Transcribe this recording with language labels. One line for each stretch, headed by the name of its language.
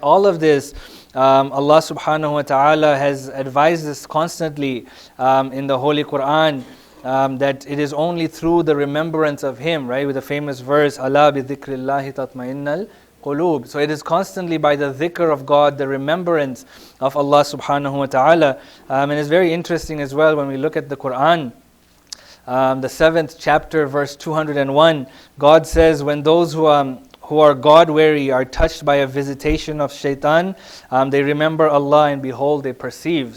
English: All of this, Allah subhanahu wa ta'ala has advised us constantly in the Holy Quran, that it is only through the remembrance of Him, right? With the famous verse,
Arabic: أَلَا بِذِكْرِ اللَّهِ تَطْمَئِنَّ الْقُلُوبِ.
English: So it is constantly by the dhikr of God, the remembrance of Allah subhanahu wa ta'ala. And it's very interesting as well when we look at the Quran. The 7th chapter, verse 201, God says, when those who are God-weary are touched by a visitation of shaitan, they remember Allah and behold, they perceive.